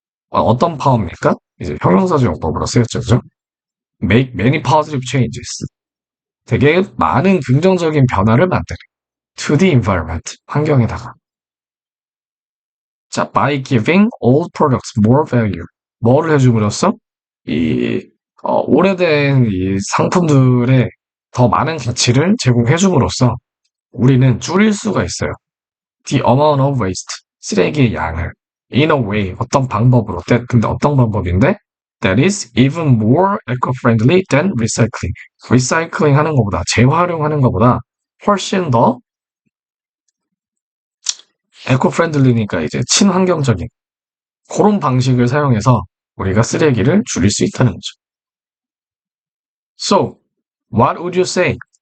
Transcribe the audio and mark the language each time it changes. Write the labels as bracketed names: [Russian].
[Korean] 어떤 파워입니까? 이제 형용사적 용법으로 쓰였죠, 그죠? [English] make many positive changes [Korean] 되게 많은 긍정적인 변화를 만드는 [English] to the environment [Korean] 환경에다가 자 [English] by giving old products more value [Korean] 뭐를 해줌으로써 이 오래된 이 상품들에 더 많은 가치를 제공해줌으로써 우리는 줄일 수가 있어요. [English] The amount of waste [Korean] 쓰레기의 양을 [English] in a way, [Korean] 어떤 방법으로. 근데 어떤 방법인데? [English] That is even more eco-friendly than recycling. [Korean] 리사이클링 하는 것보다, 재활용하는 것보다 훨씬 더 에코-프렌들리니까 이제 친환경적인 그런 방식을 사용해서 우리가 쓰레기를 줄일 수 있다는 거죠. [English] So, what would you say?